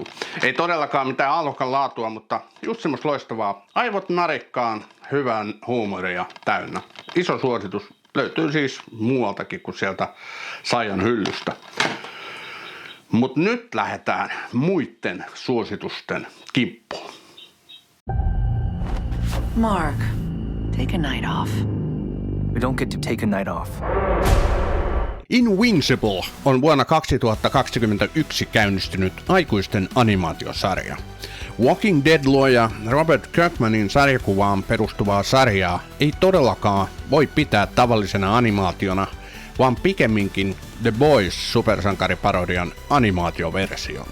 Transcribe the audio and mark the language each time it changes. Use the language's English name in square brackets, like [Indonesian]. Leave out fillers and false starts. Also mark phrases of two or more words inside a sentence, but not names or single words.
[Finnish] Ei todellakaan mitään alhokan laatua, mutta just semmoista loistavaa aivot narikkaan, hyvän huumoria täynnä. Iso suositus löytyy siis muualtakin kuin sieltä Saijan hyllystä. Mut nyt lähdetään muiden suositusten kimppuun. [English] Mark, take a night off. We don't get to take a night off. [Finnish] Invincible on vuonna 2021 käynnistynyt aikuisten animaatiosarja. Walking Dead-luoja Robert Kirkmanin sarjakuvaan perustuvaa sarjaa ei todellakaan voi pitää tavallisena animaationa, vaan pikemminkin The Boys supersankariparodian animaatioversiona.